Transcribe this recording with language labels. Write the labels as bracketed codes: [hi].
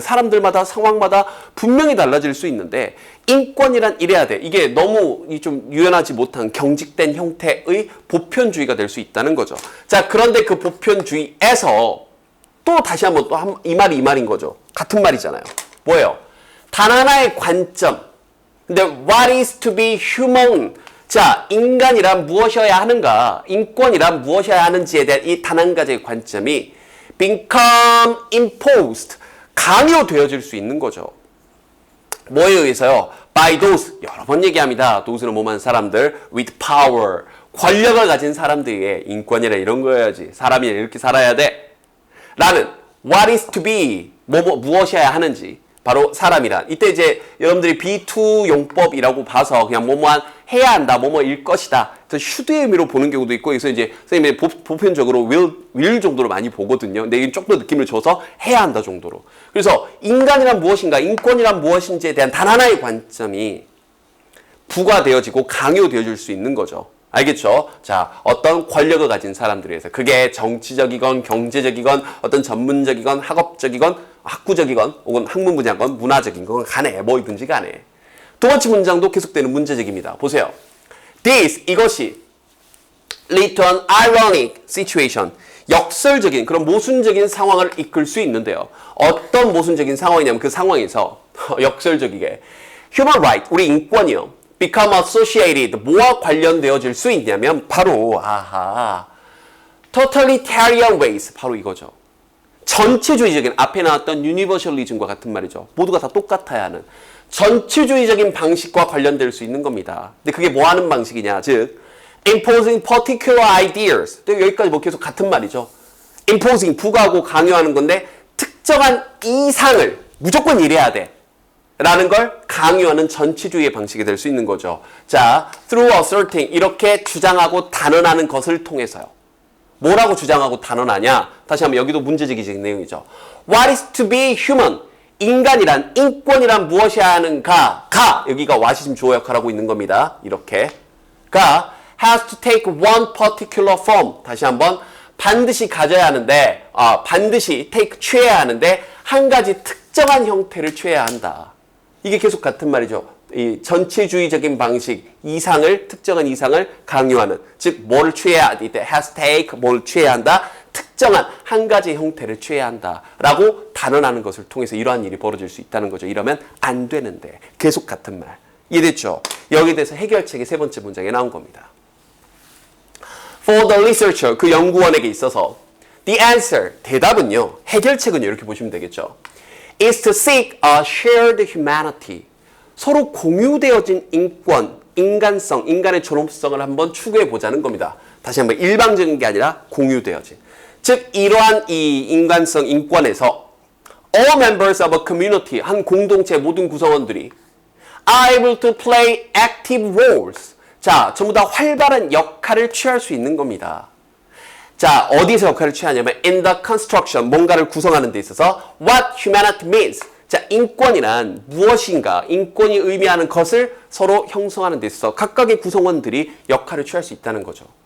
[ko] 사람들마다 상황마다 분명히 달라질 수 있는데 인권이란 이래야 돼. 이게 너무 좀 유연하지 못한 경직된 형태의 보편주의가 될 수 있다는 거죠. 자, 그런데 그 보편주의에서 또 다시 한번 또 이 말이 이 말인 거죠. 같은 말이잖아요. 뭐예요? 단 하나의 관점. 근데 [en] what is to be human? [ko] 자, 인간이란 무엇이어야 하는가? 인권이란 무엇이어야 하는지에 대한 이 단 한 가지의 관점이 [en] become imposed, [ko] 강요되어질 수 있는 거죠. 뭐에 의해서요? [en] By those, [ko] 여러 번 얘기합니다. those는 뭐만 사람들, [en] with power, [ko] 권력을 가진 사람들의 인권이라 이런 거여야지. 사람이 이렇게 살아야 돼. 라는 [en] what is to be, [ko] 무엇이어야 하는지. 바로 사람이란. 이때 이제 여러분들이 B2 용법이라고 봐서 그냥 뭐뭐한 해야 한다, 뭐뭐일 것이다. 슈드의 의미로 보는 경우도 있고, 그래서 이제 선생님이 보편적으로 will 정도로 많이 보거든요. 근데 이건 조금 더 느낌을 줘서 해야 한다 정도로. 그래서 인간이란 무엇인가, 인권이란 무엇인지에 대한 단 하나의 관점이 부과되어지고 강요되어질 수 있는 거죠. 알겠죠? 자, 어떤 권력을 가진 사람들에 의해서 그게 정치적이건 경제적이건 어떤 전문적이건 학업적이건 학구적이건 혹은 학문 분야건 문화적인 건 간에 뭐이든지 간에. 두 번째 문장도 계속되는 문제제기입니다. 보세요. [en] This, [ko] 이것이 [en] lead to an ironic situation. [ko] 역설적인 그런 모순적인 상황을 이끌 수 있는데요. 어떤 모순적인 상황이냐면 그 상황에서 역설적이게 [en] human right, [ko] 우리 인권이요. [en] become associated, [ko] 뭐와 관련되어질 수 있냐면 바로 [en] totalitarian ways, [ko] 바로 이거죠. 전체주의적인, 앞에 나왔던 universalism과 같은 말이죠. 모두가 다 똑같아야 하는 전체주의적인 방식과 관련될 수 있는 겁니다. 근데 그게 뭐 하는 방식이냐, 즉 [en] imposing particular ideas, [ko] 또 여기까지 뭐 계속 같은 말이죠. imposing, 부과하고 강요하는 건데 특정한 이상을 무조건 이래야 돼 라는 걸 강요하는 전체주의의 방식이 될 수 있는 거죠. 자, [en] through asserting, [ko] 이렇게 주장하고 단언하는 것을 통해서요. 뭐라고 주장하고 단언하냐? 다시 한번 여기도 문제제기적인 내용이죠. [en] What is to be human? [ko] 인간이란, 인권이란 무엇이어야 하는가? 여기가 what이 지금 주어 역할을 하고 있는 겁니다. 이렇게. [en] 가 has to take one particular form. [ko] 다시 한번 반드시 가져야 하는데, 반드시 take, 취해야 하는데 한 가지 특정한 형태를 취해야 한다. 이게 계속 같은 말이죠. 이 전체주의적인 방식, 특정한 이상을 강요하는. 즉, 뭐를 취해야, 이때 [en] has to take, [ko] 뭘 취해야 한다? 특정한 한 가지 형태를 취해야 한다. 라고 단언하는 것을 통해서 이러한 일이 벌어질 수 있다는 거죠. 이러면 안 되는데. 계속 같은 말. 이해됐죠? 여기에 대해서 해결책이 세 번째 문장에 나온 겁니다. [en] For the researcher, [ko] 그 연구원에게 있어서 [en] the answer, [ko] 대답은요. 해결책은요. 이렇게 보시면 되겠죠. [en] is to seek a shared humanity. [ko] 서로 공유되어진 인권, 인간성, 인간의 존엄성을 한번 추구해 보자는 겁니다. 다시 한번 일방적인 게 아니라 공유되어진. 즉 이러한 이 인간성 인권에서 [en] all members of a community, [ko] 한 공동체 모든 구성원들이 [en] are able to play active roles. [ko] 자, 전부 다 활발한 역할을 취할 수 있는 겁니다. 자, 어디서 역할을 취하냐면 [en] in the construction, [ko] 뭔가를 구성하는 데 있어서 [en] what humanity means. [ko] 자, 인권이란 무엇인가, 인권이 의미하는 것을 서로 형성하는 데 있어서 각각의 구성원들이 역할을 취할 수 있다는 거죠.